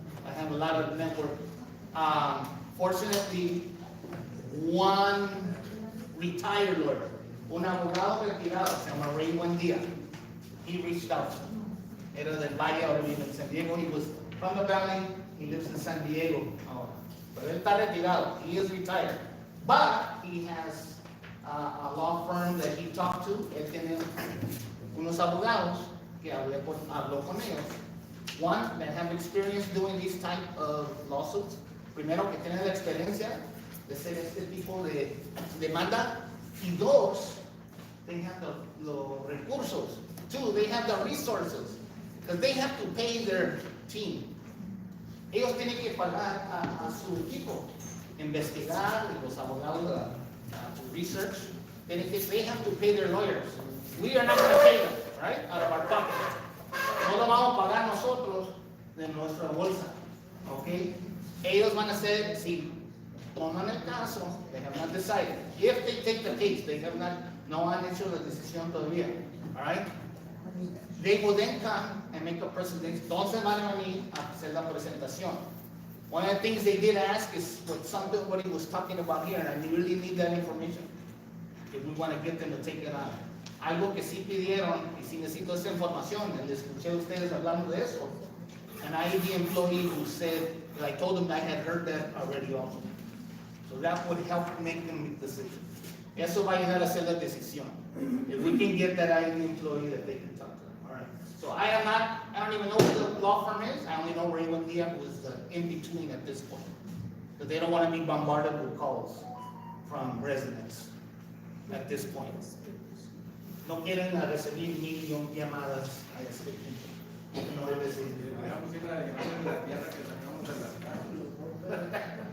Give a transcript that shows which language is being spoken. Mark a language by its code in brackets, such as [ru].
[en] I have a lot of network. Fortunately, one retired lawyer, [es] un abogado retirado, se llama Ray Buendía. [en] He reached out. [es] Era del Valle, ahora vive en San Diego. [en] He was from the Valley. He lives in San Diego. [es] Pero él está retirado. [en] He is retired. But he has a law firm that he talked to. [es] Él tiene unos abogados que habló con ellos. [en] One, that have experience doing these type of lawsuits. [es] Primero, que tienen la experiencia de hacer este tipo de demanda. Y dos, [en] they have the recursos. Two, they have the resources. Because they have to pay their team. [es] Ellos tienen que pagar a su equipo, investigar, y los abogados [en] to research. They have to pay their lawyers. We are not going to pay them, right? Out of our pocket. [es] No lo vamos a pagar nosotros de nuestra bolsa, ¿ok? Ellos van a hacer, si toman el caso, [en] they have not decided. If they take the case, they have not, [es] no han hecho la decisión todavía, [en] all right? They will then come and make a presentation. [es] Entonces van a venir a hacer la presentación. [en] One of the things they did ask is what he was talking about here, and I really need that information if we want to get them to take it on. [es] Algo que sí pidieron, y sí necesito esa información, y les escuché a ustedes hablando de eso. [en] An IED employee who said, I told them I had heard that already also. So that would help make them make decisions. Eso va a ayudar a hacer la decisión. If we can get that IED employee that they can talk to. All right. So I don't even know who the law firm is. I only know Ray Buendía, who is the in-between at this point. Because they don't want to be bombarded with calls from residents at this point. [es] No quieren recibir 1,000,000 llamadas a este punto. No debe ser. Dejamos ir a llevar en la tierra que sacamos de las casas.